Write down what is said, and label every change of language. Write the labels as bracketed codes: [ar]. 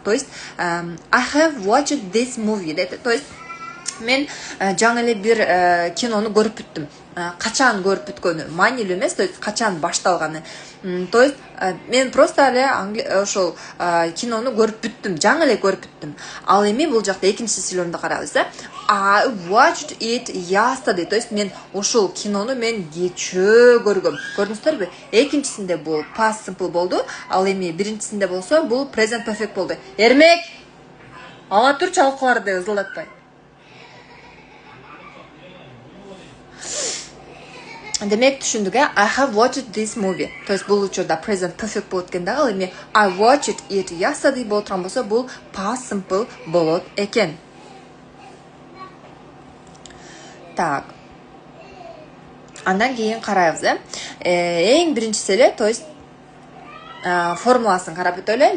[en] То есть I have watched this movie. [ky] То есть мен жаңы эле бир кинону көрүп бүттүм. Качан көрүп бүткөнү маанилүү эмес, то есть качан башталганы. То есть мен просто эле ошол кинону көрүп бүттүм, жаңы эле көрүп бүттүм. Ал эми бул жакта экинчи сүйлөмдү карабыз. [en] I watched it yesterday. [ky] То есть мен ошол кинону мен кечөө көргөм. Көрдүңүздөрбү? Экинчисинде бул past simple болду, ал эми биринчисинде болсо бул present perfect болду. Эрмек, ала тур чалкыларды ызылдатпай. Демек түшүндүк, [en] I have watched this movie. [ky] То есть бул учурда present perfect болот экен дагы, ал эми [en] I watched it yesterday [ky] болот турган болсо бул past simple болот экен. Так. Андан кийин карайбыз, эң биринчиси эле, то есть формуласын карап өтөлү.